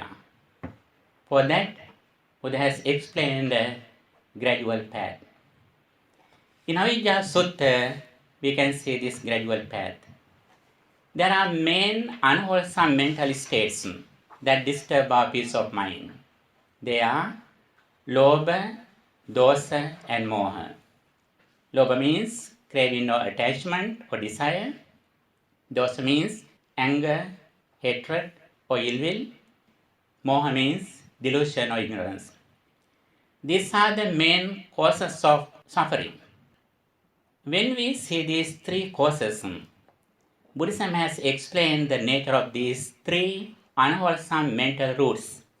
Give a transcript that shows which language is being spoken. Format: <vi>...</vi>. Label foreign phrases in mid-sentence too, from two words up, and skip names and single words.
<en>For that, Buddha has explained a gradual path. In Avijja Sutta, we can see this gradual path. There are main unwholesome mental states that disturb our peace of mind. They are</en> <pi>lobha, dosa</pi> <en>and moha. Lobha means craving or attachment or desire. Dosa means anger, hatred or ill will. Moha means delusion or ignorance. These are the main causes of suffering. When we see these three causes, Buddhism has explained the nature of these three unwholesome mental roots.</en>